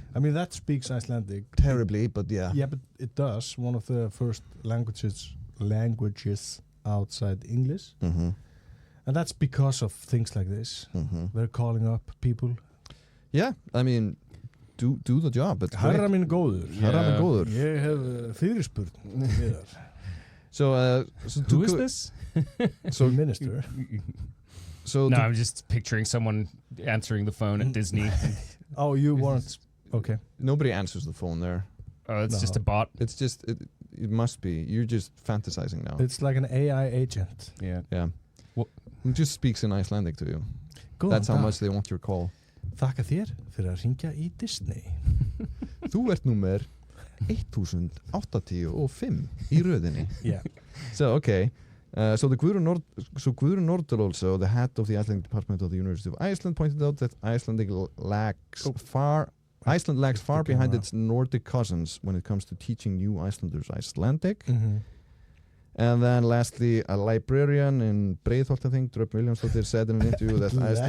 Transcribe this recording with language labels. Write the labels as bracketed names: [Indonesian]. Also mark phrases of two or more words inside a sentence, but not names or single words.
[English] I mean, that speaks Icelandic. terribly, but yeah. Yeah, but it does. One of the first languages outside English, Mm-hmm. and that's because of things like this. Mm-hmm. They're calling up people. Yeah, I mean, do the job. It's great. [Icelandic] Herra minn góður. Herra minn góður. Ég hef fyrirspurn. hér. [English] So, Who is this? So, Minister. so No, to- I'm just picturing someone answering the phone at Disney. Oh, you weren't. Okay. nobody answers the phone there. Oh, it's No. just a bot. It's just it must be. You're just fantasizing now. It's like an AI agent. Yeah. Yeah. Wha- Who just speaks in Icelandic to you. [Icelandic] Góðan [English] That's how [Icelandic] dag. [English] much they want your call. [Icelandic] Þakka þér fyrir að ringja í Disney. Þú ert númer 1085 í röðinni. [English] Yeah. So, okay. So Guðrún Nordal also, the head of the Icelandic Department of the University of Iceland, pointed out that Iceland lags far behind its Nordic cousins when it comes to teaching new Icelanders Icelandic. Mm-hmm. And then lastly, a librarian in Breiðholt, I think, Dröp Williamsdóttir, said in an interview that Icelandic...